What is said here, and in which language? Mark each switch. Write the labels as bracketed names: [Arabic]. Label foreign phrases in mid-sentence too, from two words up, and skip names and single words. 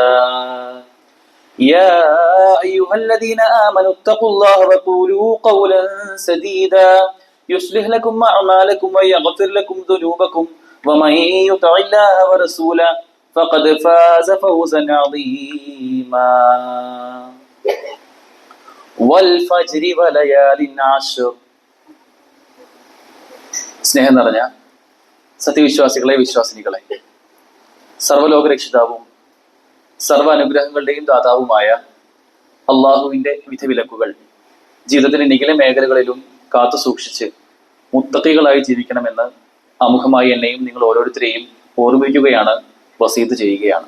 [Arabic] يا أيها الذين آمنوا اتقوا الله وقولوا قولا سديدا يصلح لكم أعمالكم ويغفر لكم ذنوبكم ومن يطع الله ورسوله فقد فاز فوزا عظيما. والفجر وليال عشر. [Malayalam] സ്നേഹം നിറഞ്ഞ സത്യവിശ്വാസികളെ, വിശ്വാസിനികളെ, സർവ്വലോക രക്ഷിതാവും സർവ്വ അനുഗ്രഹങ്ങളുടെയും ദാതാവുമായ അള്ളാഹുവിൻ്റെ വിധിവിലക്കുകൾ ജീവിതത്തിന്റെ നിഖില മേഖലകളിലും കാത്തു സൂക്ഷിച്ച് മുത്തഖികളായി ജീവിക്കണമെന്ന് ആമുഖമായി എന്നെയും നിങ്ങൾ ഓരോരുത്തരെയും ഓർമ്മിപ്പിക്കുകയാണ്, വസീത്ത് ചെയ്യുകയാണ്.